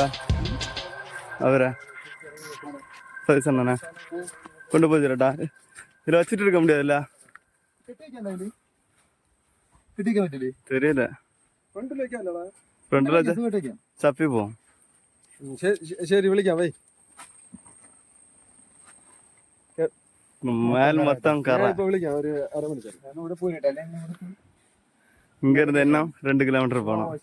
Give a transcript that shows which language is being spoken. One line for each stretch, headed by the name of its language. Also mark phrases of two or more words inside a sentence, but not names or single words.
Tamil: அவரை சரி சொன்னானே கொண்டு போய் தரட்டா? இதில் வச்சுட்டு இருக்க முடியாதுல்ல? தெரியல.
Malayalam: ഫ്രണ്ടിൽ ചപ്പി പോവും. ശരി വിളിക്കാം വൈ. മേൽ മൊത്തം കറ. വിളിക്കാം ഒരു അരമണിക്കൂർ. ഇങ്ങ ഇരുന്ന് എന്നെ 2 കിലോമീറ്റർ പോകണം.